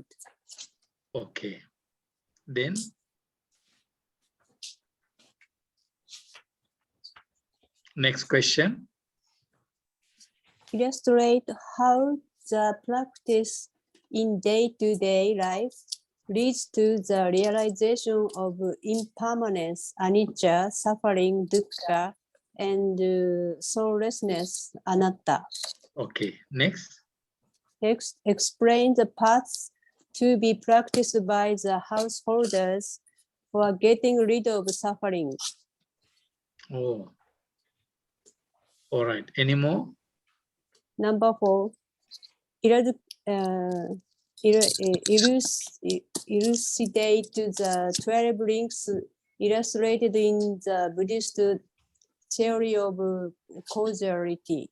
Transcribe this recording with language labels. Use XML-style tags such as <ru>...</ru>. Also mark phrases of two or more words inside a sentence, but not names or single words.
<en>Okay. Then next question. Illustrate how the practice in day-to-day life leads to the realization of impermanence, anicca, suffering, dukkha, and soullessness, anatta. Okay. Next. Next, explain the paths to be practiced by the householders for getting rid of suffering. Oh. All right. Any more? Number 4, elucidate the 12 links illustrated in the Buddhist theory of causality.</en>